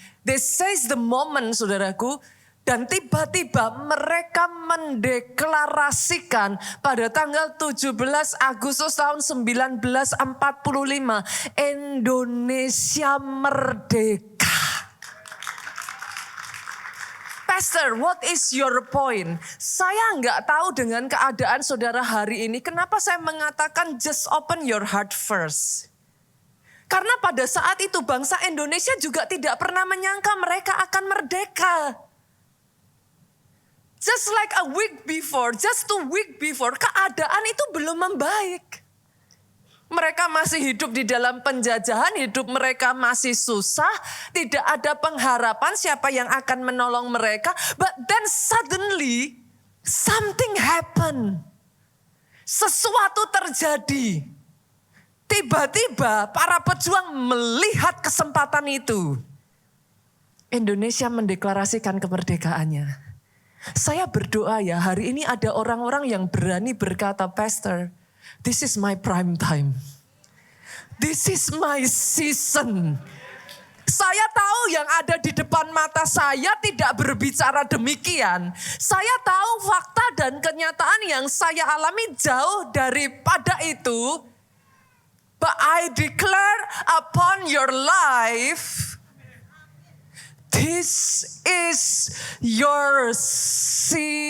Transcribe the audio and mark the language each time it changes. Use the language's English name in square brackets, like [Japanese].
[English] They seize the moment, [Indonesian] saudaraku. Dan tiba-tiba mereka mendeklarasikan pada tanggal 17 Agustus tahun 1945, Indonesia merdeka. [English] Pastor, what is your point? [Indonesian] Saya nggak tahu dengan keadaan saudara hari ini, kenapa saya mengatakan [English] just open your heart first. [Indonesian] Karena pada saat itu bangsa Indonesia juga tidak pernah menyangka mereka akan merdeka. [English] Just like a week before, just 2 weeks before, [Indonesian] keadaan itu belum membaik. Mereka masih hidup di dalam penjajahan, hidup mereka masih susah, tidak ada pengharapan siapa yang akan menolong mereka. [English] But then suddenly something happened. [Indonesian] Sesuatu terjadi. Tiba-tiba para pejuang melihat kesempatan itu. Indonesia mendeklarasikan kemerdekaannya. Saya berdoa ya, hari ini ada orang-orang yang berani berkata, Pastor, [English] this is my prime time. This is my season. [Indonesian] Saya tahu yang ada di depan mata saya tidak berbicara demikian. Saya tahu fakta dan kenyataan yang saya alami jauh daripada itu. [English] But I declare upon your life, this is your season.